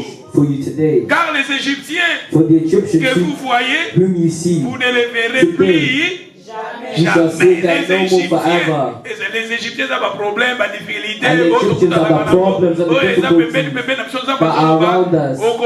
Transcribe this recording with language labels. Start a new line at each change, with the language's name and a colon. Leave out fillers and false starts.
English: accomplish for you today.
French: Car les Égyptiens
English: For the Egyptians
French: que vous voyez,
English: whom you see,
French: vous ne les verrez plus.
English: you shall see them no more forever.
French: Les Égyptiens ont un problème, une difficulté.
English: And the Egyptians have a problems and difficulties that are around us.